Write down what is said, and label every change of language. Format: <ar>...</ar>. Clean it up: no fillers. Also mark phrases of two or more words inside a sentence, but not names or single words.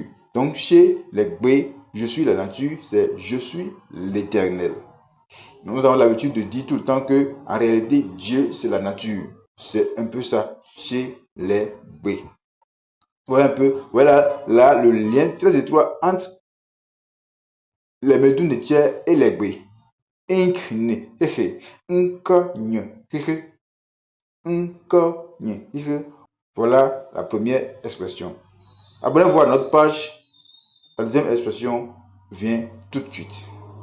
<fr>Donc chez les B, je suis la nature, c'est je suis l'éternel. Nous avons l'habitude de dire tout le temps que en réalité Dieu c'est la nature. C'est un peu ça chez les B. Voilà un peu, voilà là le lien très étroit entre les médounetières et les B. Inkne, hehe, nkonye, hehe, nkonye, hehe. Voilà la première expression. Abonnez-vous à notre page. La deuxième expression vient tout de suite.</fr>